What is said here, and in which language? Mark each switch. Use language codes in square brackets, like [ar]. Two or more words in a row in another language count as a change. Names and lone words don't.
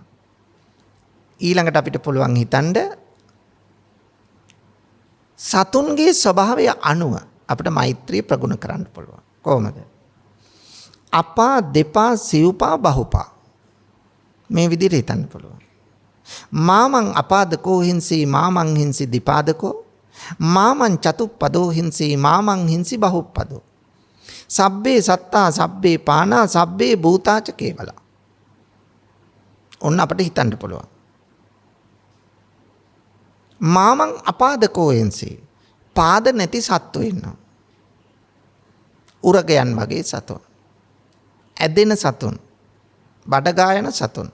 [si] ඊළඟට අපිට පුළුවන් හිතන්න සතුන්ගේ ස්වභාවය අනුව අපිට මෛත්‍රිය ප්‍රගුණ කරන්න පුළුවන්. කොහොමද? අපා, දෙපා, සිව්පා, බහුපා. මේ විදිහට හිතන්න පුළුවන්. [pi] මාමං අපාදකෝ හිංසී මාමං හිංසි දිපාදකෝ මාමං චතුප්පදෝ හිංසී මාමං හිංසි බහුප්පදෝ. සබ්බේ සත්තා සබ්බේ පානා සබ්බේ භූතාච කේවලා. [si] ඔන්න අපිට හිතන්න පුළුවන්. [pi] මාමං අපාදකෝ [si] එන්සේ පාද නැති සත්තු ඉන්නවා. උරගයන් වගේ සතුන්. ඇදෙන සතුන්. බඩගායන සතුන්.